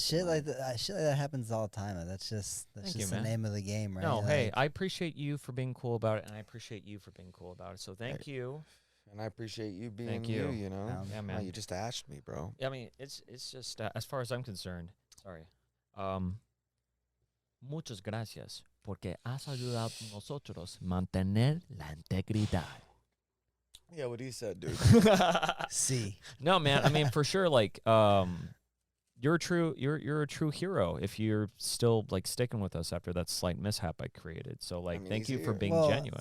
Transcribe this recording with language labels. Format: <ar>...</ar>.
<en>Shit like that happens all the time. That's just the name of the game, right? No, hey, I appreciate you for being cool about it, and I appreciate you for being cool about it. So thank you. And I appreciate you being Thank you. you know? Yeah, man. Oh, you just asked me, bro. Yeah, I mean, it's just, as far as I'm concerned, sorry.</en> <es>Muchas gracias, porque has ayudado a nosotros mantener la integridad.</es> <en>Yeah, what he said, dude. See. No, man. I mean, for sure. Like, you're a true hero if you're still like sticking with us after that slight mishap I created. So, like, thank you for being genuine.</en>